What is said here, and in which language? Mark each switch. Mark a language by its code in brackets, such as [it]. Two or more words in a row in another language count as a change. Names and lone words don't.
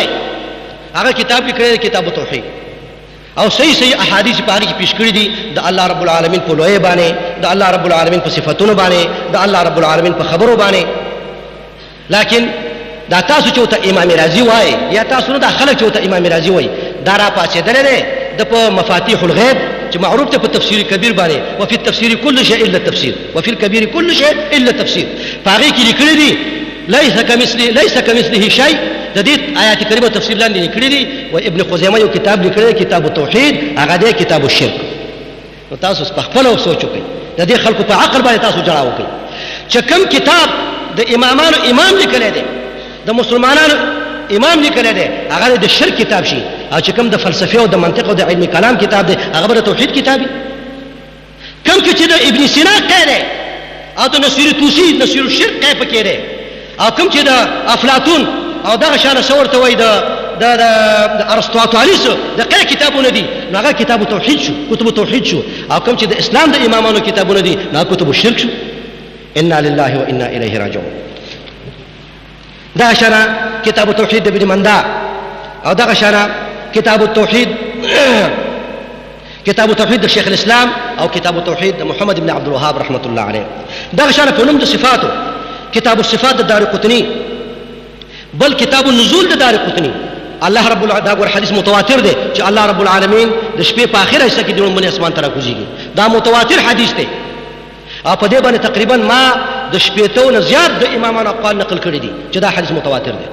[ps] هغه کتاب لیکلی کتاب التوحید او صحیح احادیث په هغه کې پیش کړی دي د [ar] الله رب العالمین [ps] په لوی باندې، د [ar] الله رب العالمین [ps] په صفاتونو باندې، د [ar] الله رب العالمین [ps] په خبرو باندې. لیکن دا تاسو چې ته امام رازی وای یا تاسو نه د خلک چې ته امام رازی وای دا را پاتېدل نه د په مفاتيح الغیب چې معروف ته په تفسیر کبیر باندې [ar] وفي التفسير كل شيء الا التفسير وفي الكبير كل شيء الا التفسير. [ps] هغه کې لیکلي دي [ar] ليس كمثله شيء. [ps] د دې آیات کریمه تفسیر لاندې لیکلي دي و ابن خزیمه یو کتاب لیکلی کتاب التوحید، هغه دی کتاب الشرک. نو تاسو په خپل سوچ وکړئ، د دې خلکو په عقل باندې تاسو جړا وکړئ چې کوم کتاب د امامانو امام لیکلی دی، د مسلمانانو امام لیکلی دی، هغه د شرک کتاب شي. او چې کوم د فلسفه او د منطق او د علم کلام کتاب دی، هغه د توحید کتاب دی. کوم چې د ابن سینا قیده او د نصیر توسی نصیر الشرک قیده پکې دی، او کوم چې د افلاطون او دغه شان څورته وای د ارسطاطالیس د قیده کتابونه دي، هغه کتاب توحید شو، کتب توحید شو. او کوم چې د اسلام د امامانو کتابونه دي، هغه [ar] کتب الشرک [ps] شو. [ar] انا لله وانا الیه راجعون. [ps] دا شرع کتاب التوحید د ابن مندا او دغه شرع کتاب التوحید د شیخ الاسلام او کتاب التوحید د محمد بن عبد الوهاب [ar] رحمت الله علیه. [ps] دغه شرع په نوم د صفاتو کتاب الصفات د دارقطنی، بل کتاب النزول د دارقطنی. [ar] الله رب العالمین [ps] دا ګور [ar] حدیث متواتر [ps] دی چې [ar] الله رب العالمین [ps] د شپې په اخره حصہ کې د لومړي اسمان ته راکوزیږي. دا متواتر حدیث دی او په دې باندې تقریبا ما د شپېتو نه زیات د امامانو اقوال نقل کړي دي چې دا [ar] حدیث متواتر [ps] دی.